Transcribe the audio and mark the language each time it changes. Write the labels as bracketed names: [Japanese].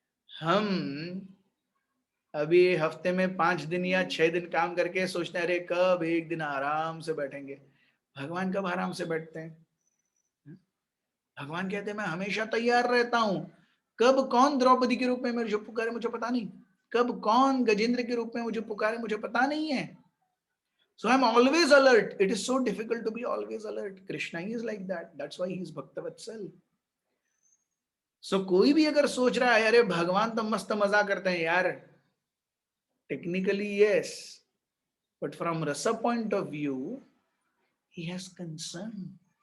[Hindi] हम अभी हफ्ते में 5 दिन या 6 दिन काम करके सोचते हैं अरे कब एक दिन आराम से बैठेंगे. भगवान कब आराम से बैठते हैं? भगवान कहते हैं मैं हमेशा तैयार रहता हूं. कब कौन द्रौपदी के रूप में मुझे पुकारे मुझे पता नहीं, कब कौन गजेंद्र के रूप में मुझे पुकारे मुझे पता नहीं है. [English] So I'm always alert. It is so difficult to be always alert. Krishna is like that. That's why he is Bhaktavatsal. [Hindi] So कोई भी अगर सोच रहा है अरे भगवान तो मस्त मजा करते हैं यार, [English] technically yes, but from rasa point of view he has concern.